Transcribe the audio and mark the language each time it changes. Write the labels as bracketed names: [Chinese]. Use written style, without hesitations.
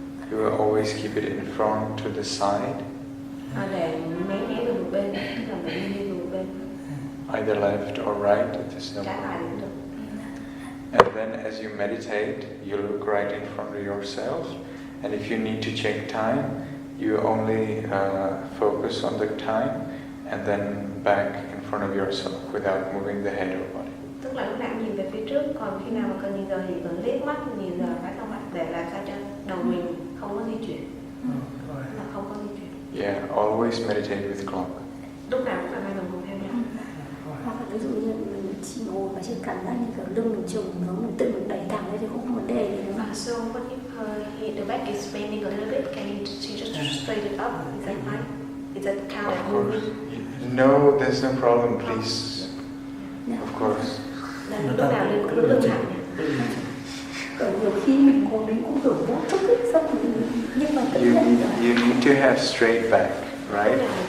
[English] You will always keep it in front to the side. [Vietnamese] Để méo méo về một bên, tức là mình đi về một bên. [English] Either left or right, there's no [Vietnamese] Trái phải [English] problem. [Vietnamese] cũng được. [English] And then as you meditate, you look right in front of yourself. And if you need to check time, you only focus on the time and then back in front of yourself without moving the head or body. [Vietnamese] Tức là lúc nào cũng nhìn về phía trước, còn khi nào mà cần nhìn giờ thì cần liếc mắt nhìn giờ phải không ạ, để làm sao cho đầu mình không có di chuyển, là không có di chuyển. [English] Yeah, always meditate with clock. [Vietnamese] Lúc nào cũng phải mang đồng hồ theo nhau. Hoặc là ví dụ như mình chỉ ngồi mà chỉ cảm giác như kiểu lưng mình trùng nó, mình tự mình đẩy thẳng lên thì cũng không vấn đề gì đúng không? [English] So what if the back is bending a little bit? Can you just straighten it up? Is that fine? Is that count as moving? No, there's no problem, please. Of course. [Vietnamese] Là lúc nào mình cũng lưng thẳng nhỉ? Nhiều khi mình ngồi đến cũng tưởng vô thức ấy, xong rồi nhưng mà tự nhiên [English] You need to have straight back, right?